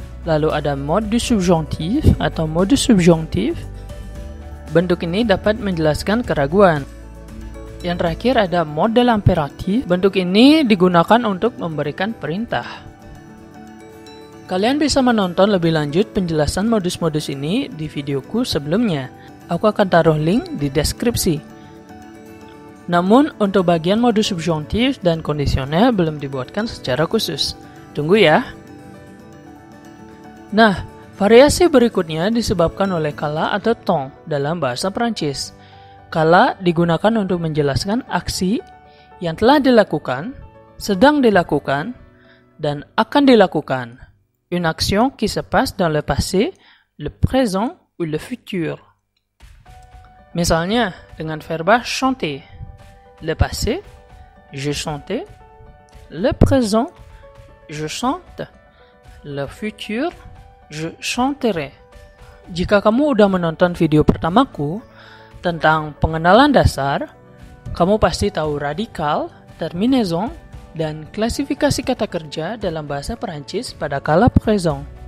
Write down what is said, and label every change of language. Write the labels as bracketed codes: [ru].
[id] Lalu ada [fr] mode du subjonctif [id] atau modus subjonctif. Bentuk ini dapat menjelaskan keraguan. Yang terakhir ada [fr] mode de l'impératif. [id] Bentuk ini digunakan untuk memberikan perintah. Kalian bisa menonton lebih lanjut penjelasan modus-modus ini di videoku sebelumnya. Aku akan taruh link di deskripsi. Namun, untuk bagian modus subjonctif dan kondisional belum dibuatkan secara khusus. Tunggu ya. Nah, variasi berikutnya disebabkan oleh kala atau temps dalam bahasa Prancis. Kala digunakan untuk menjelaskan aksi yang telah dilakukan, sedang dilakukan, dan akan dilakukan. [fr] Une action qui se passe dans le passé, le présent ou le futur. [id] Misalnya dengan verba chanter. [fr] Le passé, je chantais. Le présent, je chante. Le futur, je chanterai. [id] Jika kamu udah menonton video pertamaku tentang pengenalan dasar, kamu pasti tahu radikal, terminaison, dan klasifikasi kata kerja dalam bahasa Perancis pada kala présent.